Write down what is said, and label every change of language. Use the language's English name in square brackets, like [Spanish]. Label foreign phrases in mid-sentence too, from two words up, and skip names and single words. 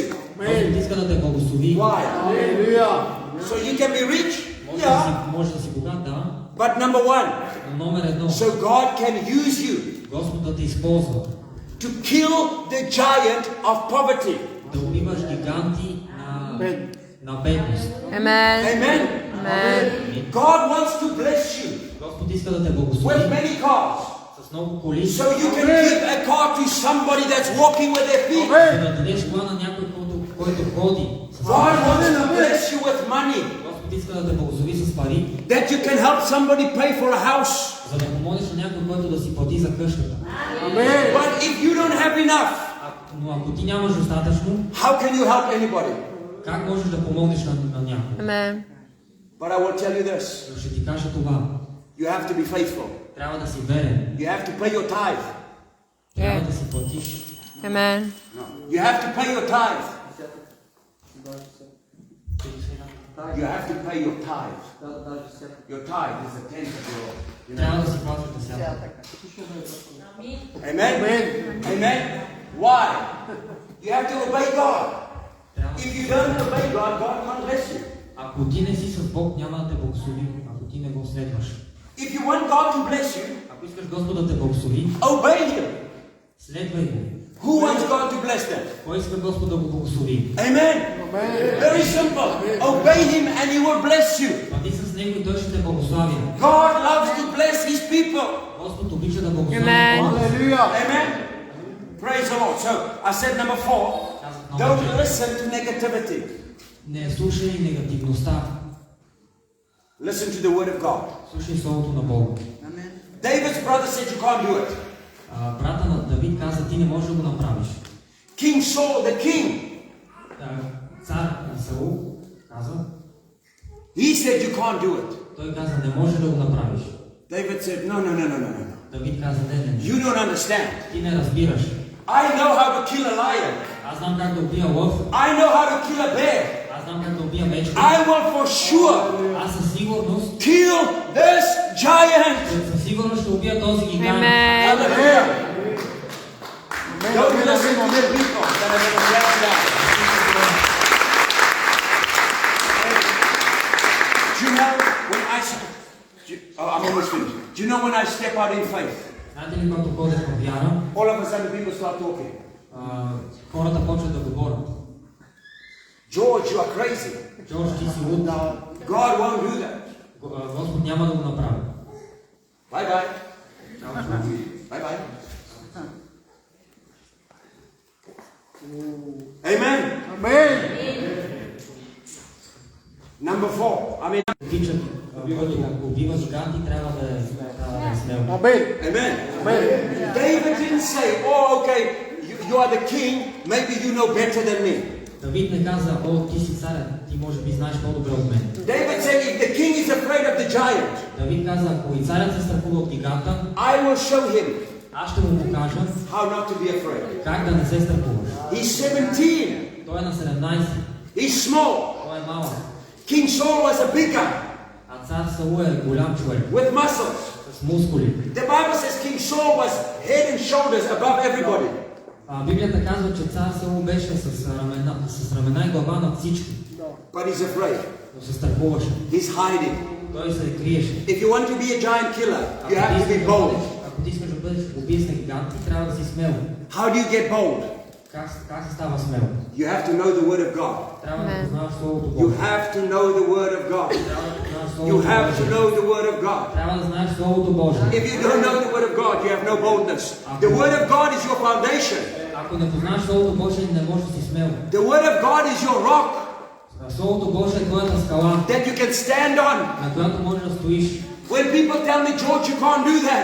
[Bulgarian] Господ иска да те благослови. [English] Why? Hallelujah. So you can be rich? [Bulgarian] Може да си богат, да. [English] But number one, [Bulgarian] Но номер едно, [English] so God can use you [Bulgarian] Господ да те използва [English] to kill the giant of poverty. [Bulgarian] да убиваш гиганти на бедност. [English] Amen. Amen? Amen. God wants to bless you [Bulgarian] Господ иска да те [English] with [Bulgarian] благослови [English] many cars. [Bulgarian] с много коли, [English] So you can give a car to somebody that's walking with their feet. [Bulgarian] за да дадеш кола на някой, който ходи. [English] God wants to bless you with money [Bulgarian] Господ иска да те благослови с пари, [English] that you can help somebody pay for a house. [Bulgarian] за да помогнеш на някой, който да си плати за къщата. [English] But if you don't have enough, [Bulgarian] Но ако ти нямаш достатъчно, [English] how can you help anybody? [Bulgarian] как можеш да помогнеш на някой? [English] Amen. But I will tell you this. [Bulgarian] Но ще ти кажа това. [English] You have to be faithful. [Bulgarian] Трябва да си верен. [English] You have to pay your tithe. [Bulgarian] Трябва да си платиш. [English] Amen. You have to pay your tithe. You have to pay your tithe. Your tithe is the tenth of your. [Bulgarian] Трябва да си плащаш десятък. [English] Amen? Amen? Why? You have to obey God. If you don't obey God, God can't bless you. [Bulgarian] Ако ти не си с Бог, няма да те благослови, ако ти не го следваш. [English] If you want God to bless you, [Bulgarian] Ако искаш Господ да те благослови, [English] obey Him. [Bulgarian] следвай го. [English] Who wants God to bless them? [Bulgarian] Кой иска Господ да го благослови? [English] Amen? Very simple. Obey Him and He will bless you. [Bulgarian] Бъди с Него и Той ще те благослави. [English] God loves to bless His people. [Bulgarian] Господ обича да благослови. [English] Amen. Hallelujah. Amen? Praise the Lord. So, I said number 4, don't listen to negativity. [Bulgarian] Не слушай негативността. [English] Listen to the Word of God. [Bulgarian] Слушай Словото на Бога. [English] David's brother said you can't do it. [Bulgarian] Брата на Давид каза, ти не можеш да го направиш. [English] King Saul, the king, [Bulgarian] Цар Саул каза, [English] he said, you can't do it. [Bulgarian] той каза, не можеш да го направиш. [English] David said, no. [Bulgarian] Давид каза, не. [English] You don't understand. [Bulgarian] Ти не разбираш. [English] I know how to kill a lion. [Bulgarian] Аз знам как да убия лъв. [English] I know how to kill a bear. [Bulgarian] Аз знам как да убия мечка. [English] I will for sure [Bulgarian] Аз със сигурност, [English] kill this giant. [Bulgarian] със сигурност ще убия този гигант. [English] Amen. Hallelujah. Don't listen to the people that are going to let you down. Do you know when I'm almost finished. Do you know when I step out in faith? [Bulgarian] Знаете ли, когато ходят в вяра, [English] All of a sudden people start talking. [Bulgarian] хората почват да говорят. [English] George, you are crazy. [Bulgarian] Джордж, ти си луд. [English] God won't do that. [Bulgarian] Господ няма да го направи. [English] Bye bye. Bye bye. Amen. Amen. Number 4. [Bulgarian] Тичат, който убива гиганти, трябва да е смел. [English] Amen. Amen. Amen. David didn't say, oh, okay, you are the king, maybe you know better than me. [Bulgarian] Давид не каза, о, ти си царя, ти може би знаеш по-добре от мен. [English] David said, if the king is afraid of the giant, [Bulgarian] Давид каза, ако и царят се страхува от гиганта, [English] I will show him [Bulgarian] аз ще му покажа [English] how not to be afraid. [Bulgarian] как да не се страхуваш. [English] He's 17. [Bulgarian] Той е на 17, [English] He's small. [Bulgarian] той е малък. [English] King Saul was a big guy [Bulgarian] А цар Саул е голям човек, [English] with muscles. [Bulgarian] с мускули. [English] The Bible says King Saul was head and shoulders above everybody. [Bulgarian] Библията казва, че цар Саул беше с ramена и глава над всички, [English] But he's afraid. [Bulgarian] но се страхуваше. [English] He's hiding. [Bulgarian] Той се криеше. [English] If you want to be a giant killer, you have to be bold. [Bulgarian] Ако ти искаш да бъдеш убиец на гиганти, трябва да си смел. [English] How do you get bold? [Bulgarian] Как се става смел? [English] You have to know the Word of God. [Bulgarian] Трябва да познаваш Словото [English] You [Bulgarian] Божие. [English] have to know the Word of God. [Bulgarian] Трябва да познаваш [English] You [Bulgarian] Словото [English] have to [Bulgarian] Божие. [English] know the Word of God. [Bulgarian] Трябва да знаеш Словото Божие. [English] If you don't know the Word of God, you have no boldness. The Word of God is your foundation. [Bulgarian] Ако не познаваш Словото Божие, не можеш да си смел. [English] The Word of God is your rock [Bulgarian] Словото Божие е твоята скала, [English] that you can stand on. [Bulgarian] на която можеш да стоиш. [English] When people tell me, George, you can't do that,